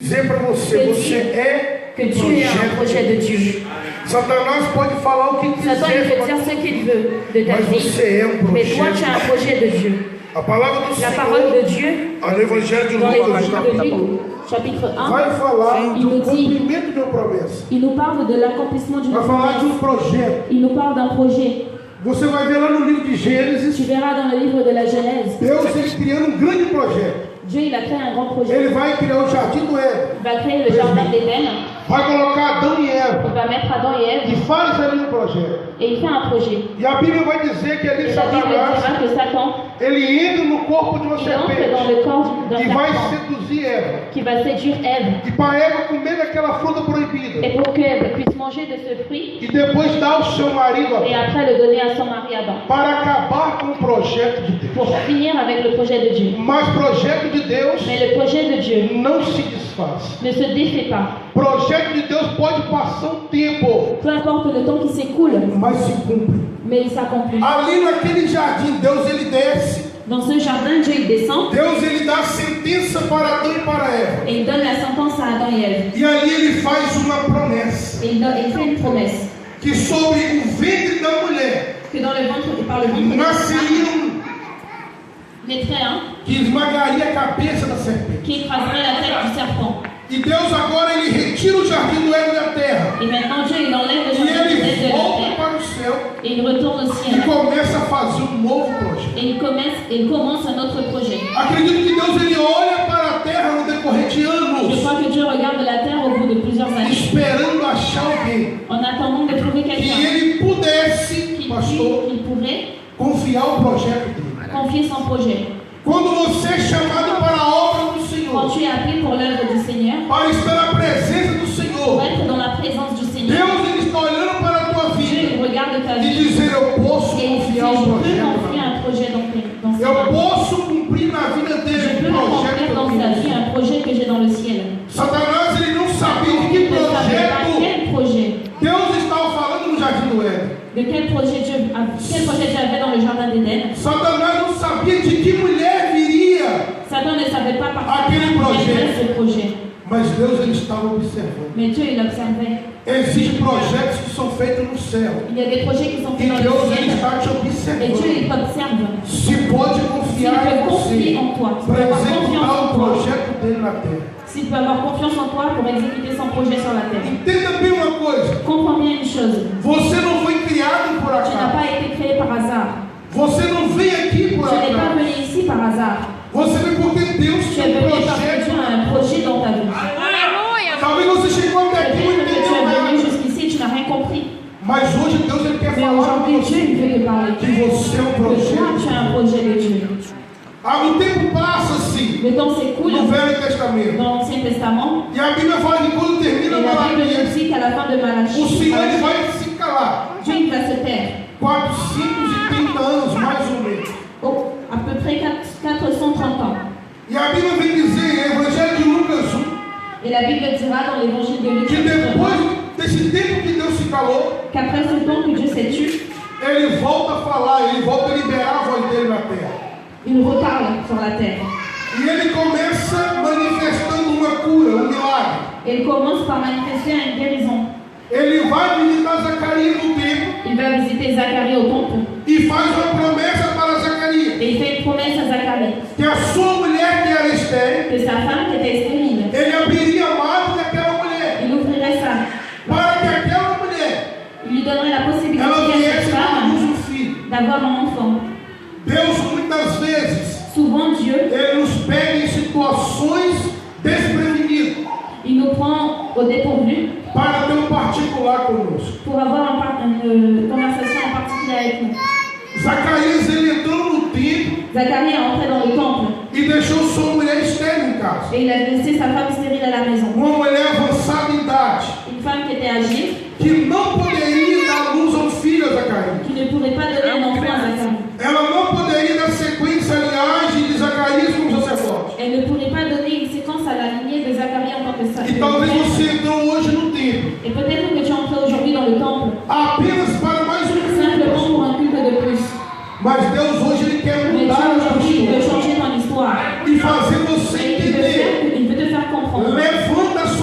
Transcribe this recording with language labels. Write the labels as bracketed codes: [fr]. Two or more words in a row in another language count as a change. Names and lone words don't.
[pt] dizer para você, você é [fr] que tu es un projet de Dieu. [pt] Satanás pode falar o que [fr] Satan, il [pt] quiser, [fr] peut dire ce qu'il veut de ta [pt] mas [fr] vie, [pt] você é [fr] mais toi, tu [pt] projeto. [fr] as un projet de Dieu. [pt] A palavra do [fr] La [pt] Senhor, [fr] parole de Dieu, [pt] no Evangelho de [fr] dans [pt] Lucas, [fr] l'évangile de Luc, chapitre 1, [pt] vai falar [fr] il [pt] do [fr] nous dit, [pt] cumprimento de uma promessa. [fr] il nous parle de l'accomplissement d'une [pt] Vai falar de [fr] promesse. [pt] projeto. [fr] Il nous parle d'un projet. [pt] Você vai ver lá no livro de Gênesis, [fr] Tu verras dans le livre de la Genèse, [pt] Deus ele criando grande projeto. [fr] Dieu il a créé un grand projet. [pt] Ele vai criar o jardim do Éden. [fr] Il va créer le jardin d'Éden, [pt] Vai colocar Adão e [fr] il [pt] Eva. [fr] va mettre Adam et Ève, [pt] E faz ali um projeto. [fr] et il fait un projet. [pt] E a Bíblia vai dizer que ali [fr] Et la Bible [pt] Satanás, [fr] dira que Satan, [pt] ele entra no corpo de uma [fr] il entre dans [pt] serpente [fr] le corps d'un [pt] e vai [fr] serpent [pt] seduzir Eva. [fr] qui va séduire Ève, [pt] E para Eva comer daquela fruta proibida. [fr] et pour qu'Ève puisse manger de ce fruit, [pt] E depois dar ao seu marido [fr] et [pt] Adão. [fr] après le donner à son mari Adam, [pt] Para acabar com o projeto de Deus. [fr] pour finir avec le projet de Dieu. [pt] Mas projeto de Deus [fr] Mais le projet de Dieu [pt] não se desfaz. [fr] ne se défait pas. [pt] Projeto de Deus pode passar um tempo, [fr] Peu importe le temps qui s'écoule, [pt] mas se cumpre. [fr] mais il s'accomplit. [pt] Ali naquele jardim, Deus ele desce. [fr] Dans ce jardin, Dieu il descend [pt] Deus ele dá a sentença para Adão e para Eva. [fr] et il donne la sentence à Adam et Ève. [pt] E ali ele faz uma promessa. [fr] Et il fait une promesse [pt] Que sobre o ventre da mulher [fr] que dans le ventre, par le ventre de la femme, [pt] nasceria [fr] naîtrait un [pt] que esmagaria a cabeça da serpente. [fr] qui écraserait la tête du serpent. [pt] E Deus agora ele retira o jardim do Éden da terra. [fr] Et maintenant, Dieu il enlève le [pt] E [fr] jardin [pt] ele [fr] d'Éden de la [pt] volta [fr] terre [pt] para o céu [fr] et il retourne au [pt] e [fr] ciel. [pt] começa a fazer um novo projeto. [fr] Et il commence un autre projet. [pt] Acredito que Deus ele olha para a terra no decorrer de [fr] Je [pt] anos, [fr] crois que Dieu regarde la terre au bout de plusieurs années [pt] esperando achar alguém [fr] en attendant de trouver [pt] que [fr] quelqu'un [pt] ele pudesse, pastor, [fr] qui pourrait [pt] confiar o projeto dele. [fr] confier son projet. [pt] Quando você é chamado para a obra do [fr] Quand [pt] Senhor, [fr] tu es appelé pour l'œuvre du Seigneur, [pt] para estar na presença do [fr] pour [pt] Senhor, [fr] être dans la présence du Seigneur, [pt] Deus ele está olhando para a tua [fr] Dieu [pt] vida [fr] il regarde ta [pt] e [fr] vie [pt] dizer: eu posso [fr] et il dit, [pt] confiar [fr] je [pt] o [fr] peux [pt] projeto. [fr] confier un projet dans [pt] Eu [fr] sa vie. [pt] posso cumprir na vida [fr] Je [pt] dele [fr] peux [pt] o projeto [fr] accomplir [pt] que [fr] dans [pt] eu [fr] sa vie [pt] tenho. [fr] un projet que j'ai dans le ciel. [pt] Satanás ele não sabia de [fr] Il [pt] que [fr] ne savait pas [pt] projeto [fr] quel projet, [pt] Deus estava falando no jardim do Éden. [fr] de quel projet Dieu avait dans le jardin d'Éden. [pt] Satanás não sabia de que mulher viria, [fr] Satan ne savait pas [pt] Aquele [fr] particulièrement projet. quel était ce projet. [pt] mas Deus ele estava observando. [fr] Mais Dieu il observait. [pt] Existem projetos que são feitos no céu [fr] Il y a des projets qui sont [pt] e [fr] faits dans [pt] Deus [fr] le [pt] ele [fr] ciel. [pt] está te [fr] Et Dieu [pt] observando. [fr] il t'observe. [pt] Se pode [fr] S'il [pt] confiar em [fr] peut confier [pt] você [fr] en toi, s'il peut [pt] para [fr] avoir confiance [pt] executar [fr] en [pt] o [fr] toi, [pt] projeto dele na terra. [fr] s'il peut avoir confiance en toi pour exécuter son projet sur la terre. [pt] Entenda bem uma coisa: [fr] Comprends bien une chose. [pt] você não foi criado por [fr] Tu n'as [pt] acaso. [fr] pas été créé par hasard. [pt] Você não veio aqui por [fr] Tu n'es pas [pt] acaso. [fr] venu ici par hasard. [pt] Você veio porque Deus [fr] Tu es [pt] tem um [fr] venu parce que [pt] projeto. [fr] Dieu a un projet dans ta vie. [pt] Talvez você chegou até aqui e não [fr] Peut-être que tu [pt] entendeu [fr] es venu [pt] nada. [fr] jusqu'ici et tu n'as rien compris. [pt] Mas hoje Deus ele quer [fr] Mais [pt] falar com [fr] aujourd'hui, Dieu [pt] você [fr] il veut te parler. [pt] que você é um [fr] Que toi, [pt] projeto. [fr] tu as un projet de Dieu. [pt] O tempo passa-se [fr] Le temps s'écoule [pt] no Velho Testamento. [fr] dans l'Ancien Testament. [pt] E a Bíblia fala que quando [fr] Et [pt] termina [fr] la Bible nous [pt] Malaquias, [fr] dit qu'à la fin de [pt] o Senhor ele [fr] Malachie, [pt] vai se calar. [fr] Dieu il va se taire. [pt] 430 anos, mais ou menos. [fr] À peu près 430 ans. [pt] E a Bíblia vem dizer em Evangelho de Lucas 1 [fr] Et la Bible dira dans l'évangile de Luc [pt] que depois desse tempo que Deus se calou, [fr] qu'après ce temps que Dieu s'est tu, [pt] ele volta a falar, ele volta a liberar a voz dele na terra. [fr] il reparle sur la terre. [pt] E ele começa manifestando uma cura, um milagre. [fr] Et il commence par manifester une guérison. [pt] Ele vai visitar Zacarias no templo [fr] Il va visiter Zacharie au temple. [pt] e faz uma promessa para Zacarias, [fr] Et il fait une promesse à Zacharie [pt] que a sua mulher que era estéril, [fr] que sa femme qui était stérile, [pt] ele abriria a madre daquela mulher, [fr] il ouvrirait ça. [pt] para que aquela mulher [fr] Il lui donnerait la possibilité [pt] ela [fr] à [pt] viesse [fr] cette [pt] dar à luz [fr] femme [pt] um filho. [fr] d'avoir un enfant. [pt] Deus muitas vezes [fr] Souvent Dieu, [pt] ele nos pega em situações desprevenidas [fr] il nous prend au dépourvu [pt] para ter um particular conosco. [fr] pour avoir une conversation en particulier avec nous. [pt] Zacarias ele entrou no templo [fr] Zacharie est entré dans le temple [pt] e deixou sua mulher estéril em casa. [fr] et il a laissé sa femme stérile à la maison. [pt] Uma mulher avançada em idade [fr] Une femme qui était âgée, [pt] que não poderia dar luz ao filho a Zacarias. [fr] qui ne pourrait pas donner un enfant à Zacharie. [pt] Ela não poderia dar sequência à linhagem de Zacarias como sacerdote. [fr] Elle ne pourrait pas donner une séquence à la lignée de Zacharie en tant que [pt] E talvez você entrou hoje no templo [fr] Et peut-être que tu es entré aujourd'hui dans le temple [pt] apenas para mais um culto. [fr] simplement pour un culte de plus. [pt] Mas Deus hoje ele quer [fr] Mais Dieu [pt] mudar a [fr] aujourd'hui [pt] tua [fr] il veut [pt] história [fr] changer ton histoire. [pt] e fazer você [fr] Et [pt] entender. [fr] il veut te faire comprendre. [pt] Levanta